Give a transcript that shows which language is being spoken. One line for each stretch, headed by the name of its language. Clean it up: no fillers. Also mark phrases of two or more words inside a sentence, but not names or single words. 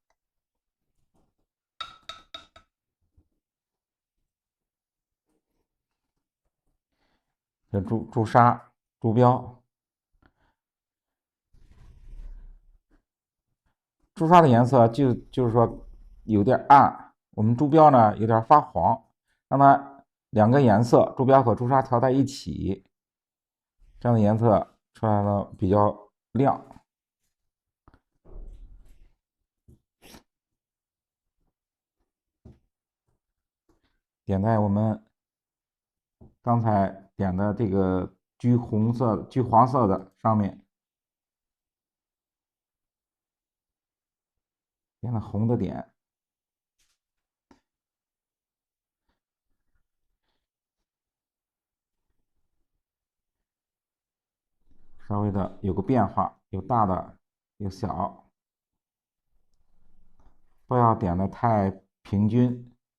Chinese: 朱砂、竹標，朱砂的顏色就是說有點暗，我們竹標呢有點發黃，那麼兩個顏色竹標和朱砂調在一起，這樣的顏色出來了比較亮。點在我們剛才點的這個橘黃色的上面。點了紅的點，稍微的有个变化，有大的，有小，不要点的太平均。